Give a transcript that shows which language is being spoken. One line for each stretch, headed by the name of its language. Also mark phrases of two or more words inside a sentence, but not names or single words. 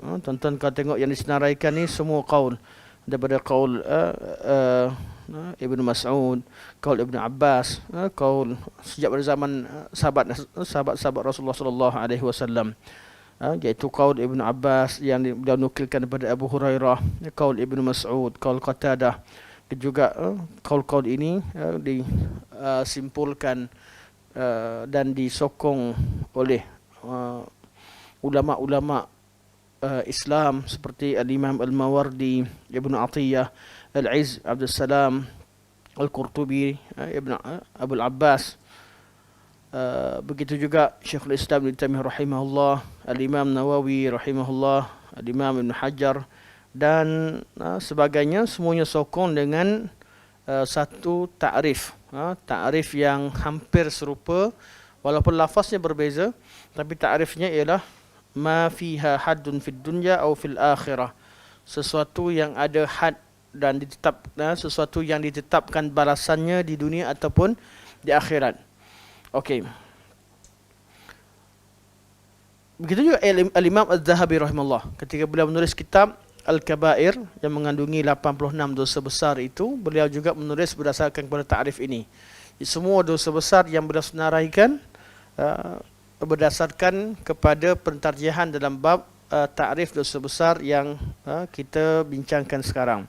Malay: Tuan-tuan kalau tengok yang disenaraikan ni semua qaul, daripada qaul Ibnu Mas'ud, qaul Ibnu Abbas, qaul sejak pada zaman sahabat Rasulullah
Arabic: صلى الله عليه وسلم.
Malay: iaitu qaul Ibnu Abbas yang beliau nukilkan daripada Abu Hurairah, qaul Ibnu Mas'ud, qaul Qatadah, dan juga qaul-qaul ini disimpulkan dan disokong oleh ulama-ulama Islam seperti Al-Imam Al-Mawardi, Ibnu Atiyah, Al-Izz Abdul Salam, Al-Qurtubi, Ibnu Abul Abbas. Begitu juga Syekhul Islam Ibn Taimiyah rahimahullah, Al-Imam Nawawi rahimahullah, Al-Imam Ibn Hajar dan sebagainya, semuanya sokong dengan satu takrif, takrif yang hampir serupa walaupun lafaznya berbeza, tapi takrifnya ialah
Arabic: ما فيها حد في الدنيا
Malay: atau
Arabic: في الآخرة,
Malay: sesuatu yang ada had dan sesuatu yang ditetapkan balasannya di dunia ataupun di akhirat. Okey. Begitu juga Al-Imam Az-Zahabi rahimahullah, ketika beliau menulis kitab Al-Kabair yang mengandungi 86 dosa besar itu, beliau juga menulis berdasarkan kepada takrif ini. Semua dosa besar yang beliau senaraikan berdasarkan kepada pentarjihan dalam bab takrif dosa besar yang kita bincangkan sekarang.